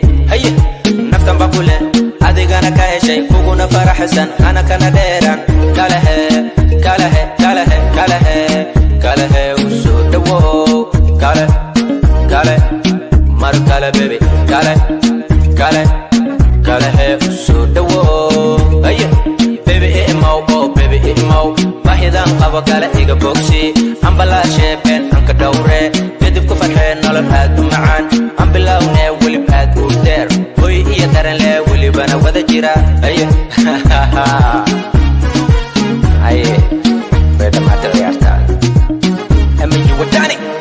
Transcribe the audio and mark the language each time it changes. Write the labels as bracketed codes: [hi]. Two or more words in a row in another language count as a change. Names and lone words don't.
[so] Haye, naftan baa ku leh, adigana ka heshay, kuguna faraxsan, hana kana dheeraan. Kalehe, kalehe, kalehe, kalehe, kalehe, u soo dhawow. Kale, kale, mar kale, baby, kale, kale, kalehe, u soo dhawow. Haye, baby, i imow, oh, baby, i imow. Bahidan qabo kale iga bogsi, aan balaashe been aan ka dhowre. Kadib ku farxee nolol aad u macaan, aan bilowne welib aad u dheer. Hooy iyo dareen leh, welibana wada jira. Haye. Haye, bay dhamaatay ciyaarta. [en] Ama you were done it.